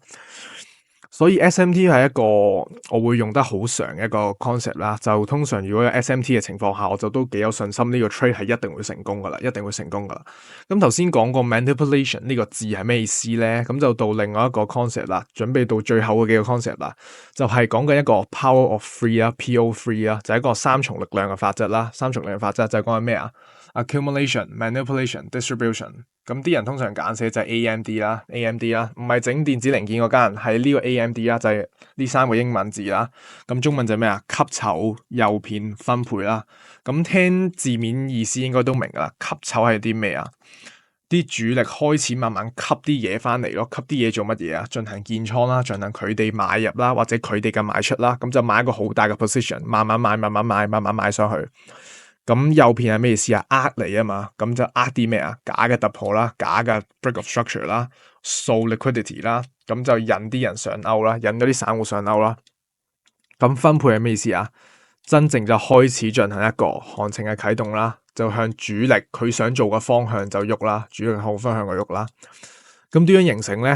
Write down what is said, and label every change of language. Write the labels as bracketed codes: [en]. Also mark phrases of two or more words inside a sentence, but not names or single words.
[yue] 所以 SMT 係一個我會用得好常嘅一個 concept 啦，就通常如果有 SMT 嘅情況下，我就都幾有信心呢個 trade 係一定會成功噶啦。咁頭先講過 manipulation 呢個字係咩意思咧？咁就到另外一個 concept 啦，準備到最後嘅幾個 concept 啦，就係講緊一個 [en] power of three [yue] 啦 ，PO3 啦，就係一個三重力量嘅法則啦。三重力量法則就係講緊咩啊？ [en] Accumulation, manipulation, distribution。 [yue] 咁啲人通常簡寫就係 AMD 啦，唔係整電子零件嗰間，係呢個 AMD 啦，就係呢三個英文字啦。咁中文就係咩啊？吸籌、誘騙、分配啦。咁聽字面意思應該都明噶啦。吸籌係啲咩啊？啲主力開始慢慢吸啲嘢翻嚟咯，吸啲嘢做乜嘢啊？進行建倉啦，進行佢哋買入啦，或者佢哋嘅賣出啦。咁就買一個好大嘅 position， 慢慢買上去。咁誘騙係咩意思啊？呃你啊嘛，咁就呃啲咩啊？假嘅突破啦，假嘅 [en] break of structure [yue] 啦，掃 liquidity 啦，咁就引啲人上鈎啦，引咗啲散戶上鈎啦。咁分配係咩意思啊？真正就開始進行一個行情嘅啟動啦，就向主力佢想做嘅方向就喐啦，主力好方向嘅喐啦。咁點樣形成咧？